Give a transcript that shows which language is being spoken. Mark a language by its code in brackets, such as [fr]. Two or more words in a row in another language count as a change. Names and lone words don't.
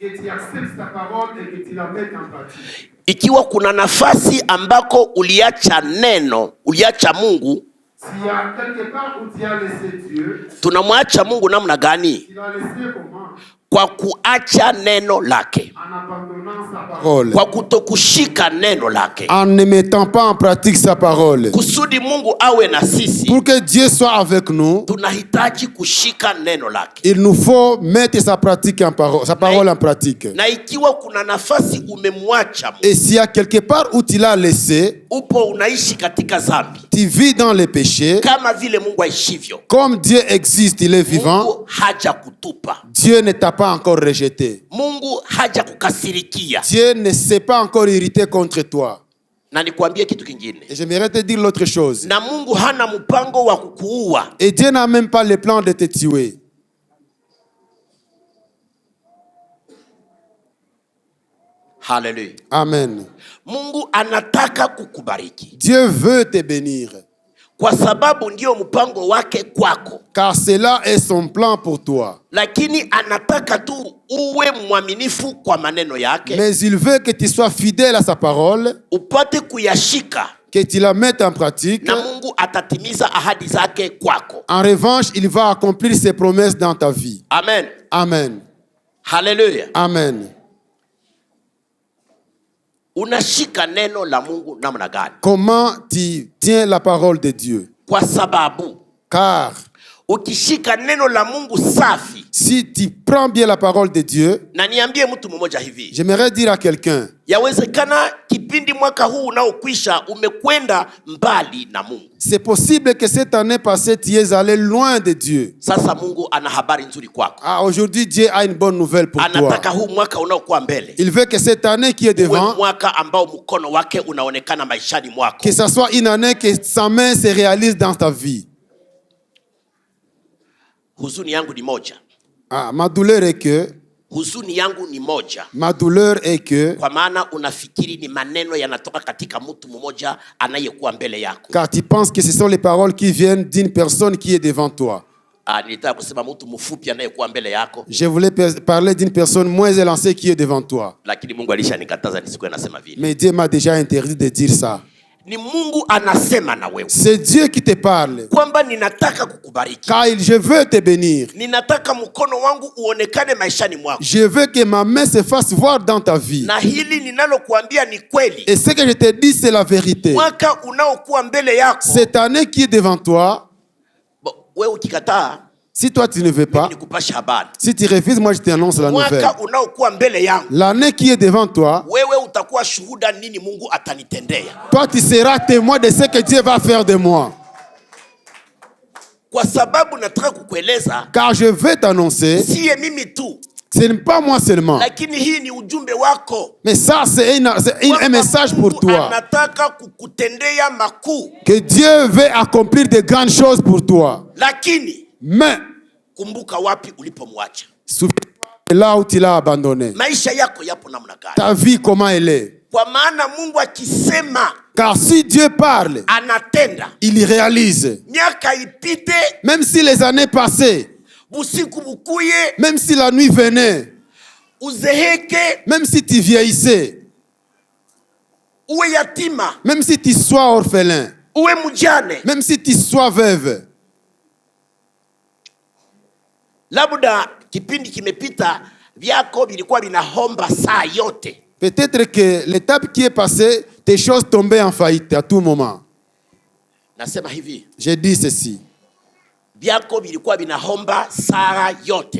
[sw] Ikiwa kuna nafasi ambako uliacha neno, uliacha Mungu, tunamwacha Mungu namna gani? Kwa kuacha neno lake, kwa kutokushika neno lake, [fr] en ne mettant pas en pratique sa parole. [sw] Kusudi Mungu awe na sisi, [fr] pour que Dieu soit avec nous, [sw] tunahitaji kushika neno lake. [fr] Il nous faut mettre sa parole en pratique. [sw] Na ikiwa kuna nafasi umemwacha Mungu, [fr] et s'il y a quelque part où tu l'as laissé, [sw] upo unaishi katika dhambi, [fr] tu vis dans les péchés, [sw] kama vile Mungu aishivyo, [fr] comme Dieu existe, il est vivant. [sw] Mungu haja kutupa. [fr] Dieu ne t'a pas encore rejeté. [sw] Mungu haja kukasirikia. [fr] Dieu ne s'est pas encore irrité contre toi. [sw] Na nikwambie kitu kingine. [fr] Et j'aimerais te dire l'autre chose. [sw] Na Mungu hana mpango wa kukuua. [fr] Et Dieu n'a même pas le plan de te tuer. Hallelujah. Amen. [sw] Mungu anataka kukubariki. [fr] Dieu veut te bénir. [sw] Kwa sababu ndio mpango wake kwako. [fr] Car cela est son plan pour toi. [sw] Lakini anataka tu uwe mwaminifu kwa maneno yake. [fr] Mais il veut que tu sois fidèle à sa parole. [sw] Upate kuyashika. [fr] Que tu la mettes en pratique. [sw] Na Mungu atatimiza ahadi zake kwako. [fr] En revanche, il va accomplir ses promesses dans ta vie. Amen. Amen. Hallelujah. Amen. [sw] Unashika neno la Mungu namna gani? [fr] Comment tu tiens la parole de Dieu? [sw] Kwa sababu [fr] Car [sw] ukishika neno la Mungu safi. [fr] Si tu prends bien la parole de Dieu, [sw] na niambie mtu mmoja hivi. [fr] J'aimerais dire à quelqu'un. [sw] Yawezekana kipindi mwaka huu unaokwisha umekwenda mbali na Mungu. [fr] C'est possible que cette année passée tu es allé loin de Dieu. [sw] Sasa Mungu ana habari nzuri kwako. [fr] Aujourd'hui Dieu a une bonne nouvelle pour toi. [sw] Anataka huu mwaka unaokuwa mbele. [fr] Il veut que cette année qui est devant, [sw] mwaka ambao mkono wake unaonekana maishani mwako. [fr] Que ça soit une année que sa main se réalise dans ta vie. [sw] Huzuni yangu ni moja. [fr] Ma douleur est que [sw] huzuni yangu ni moja. [fr] Ma douleur est que [sw] kwa maana unafikiri ni maneno yanatoka katika mtu mmoja anayekuwa mbele yako. [fr] Car tu penses que ce sont les paroles qui viennent d'une personne qui est devant toi. [sw] Nilitaka kusema mtu mfupi anayekuwa mbele yako. [fr] Je voulais parler d'une personne moins élancée qui est devant toi. [sw] Lakini Mungu alishanikataza nisikuwe nasema vile. [fr] Mais Dieu m'a déjà interdit de dire ça. [sw] Ni Mungu anasema na wewe. [fr] C'est Dieu qui te parle. [sw] Kwamba ninataka kukubariki. [fr] Car je veux te bénir. [sw] Ninataka mkono wangu uonekane maishani mwako. [fr] Je veux que ma main se fasse voir dans ta vie. [sw] Na hili ninalokuambia ni kweli. [fr] Et ce que je te dis c'est la vérité. [sw] Mwaka unaokuwa mbele yako. [fr] Cette année qui est devant toi. [sw] Wewe ukikataa, [fr] si toi tu ne veux pas, si tu refuses, moi je t'annonce la nouvelle. L'année qui est devant toi, toi tu seras témoin de ce que Dieu va faire de moi. Car je veux t'annoncer, ce n'est pas moi seulement, mais ça c'est un message pour toi. Que Dieu veut accomplir de grandes choses pour toi. Mais [sw] kumbuka wapi ulipomwacha. [fr] Souviens-toi là où tu l'as abandonné. [sw] Maisha yako yapo namna gani? [fr] Ta vie comment elle est? [sw] Kwa maana Mungu akisema, [fr] car si Dieu parle, [sw] anatenda. [fr] Il réalise. [sw] Miaka ipite, [fr] même si les années passaient, [sw] busiku bukuye, [fr] même si la nuit venait, [sw] uzeheke, [fr] même si tu vieillissais, [sw] uwe yatima, [fr] même si tu sois orphelin, [sw] uwe mujane, [fr] même si tu sois veuve, [sw] labda kipindi kimepita vyako vilikuwa vinahomba saa yote. [fr] Peut-être que l'étape qui est passée, tes choses tombaient en faillite à tout moment. [sw] Nasema hivi. [fr] J'ai dit ceci. [sw] Vyako vilikuwa vinahomba saa yote.